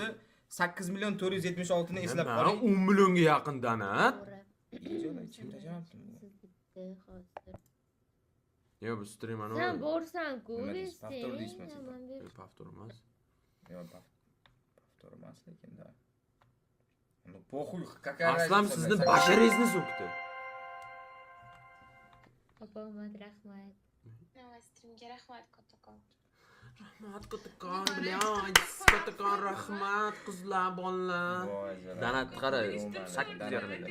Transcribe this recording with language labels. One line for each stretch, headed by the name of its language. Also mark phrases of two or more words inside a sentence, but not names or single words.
Uzbek: 8 million 476 ni eslab qoling. 10 millionga yaqin donat. Yo, bu stream ana. Sen borsan-ku, Pavtor deysiz. Pavtor emas. Yo'q, pavtor emas lekin da.
Russian: Ну похуй, какая разница.
Uzbek: Aslam sizni basharingizni so'kdi. Rahmat, rahmat. Streamga rahmat kattakon. Rahmat kattakon, bilan, kattakon rahmat qizlar, bolalar. Donat qara, 8 yarim.